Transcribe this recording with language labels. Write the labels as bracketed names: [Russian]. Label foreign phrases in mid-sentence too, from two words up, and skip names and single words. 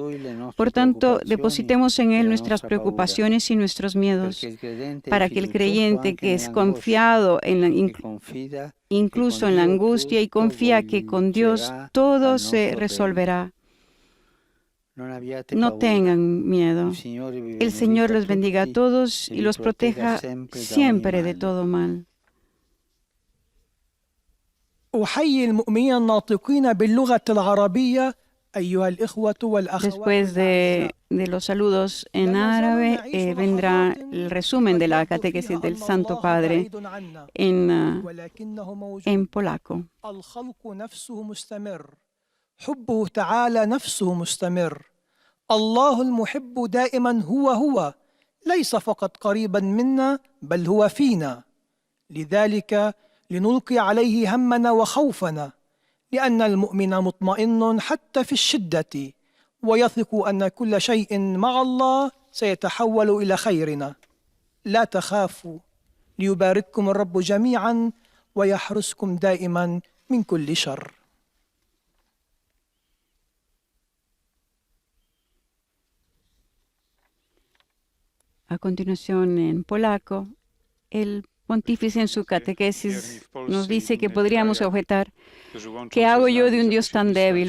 [Spanish] Por tanto, depositemos en Él nuestras preocupaciones y nuestros miedos, para que el creyente que es confiado incluso en la angustia y confía que con Dios todo se resolverá, no tengan miedo. El Señor los bendiga a todos y los proteja siempre de todo mal. [Arabic] أحيي المؤمنين الناطقين باللغة العربية أيها الإخوة والأخوات. [Spanish] Después de los saludos en árabe, vendrá el resumen de la catequesis del Santo Padre en polaco. [Arabic] الخلق نفسه مستمر، حبه تعالى نفسه مستمر. الله المحب دائما هو ليس فقط قريبا منا بل هو فينا. لذلك لنلقي عليه همنا وخوفنا، لأن المؤمن مطمئن حتى في الشدة ويثق أن كل شيء مع الله سيتحول إلى خيرنا. لا تخافوا، ليبارككم الرب جميعا ويحرسكم دائما من كل شر. [Spanish] A continuación, en polaco, el pontífice en su catequesis nos dice que podríamos objetar: ¿qué hago yo de un Dios tan débil?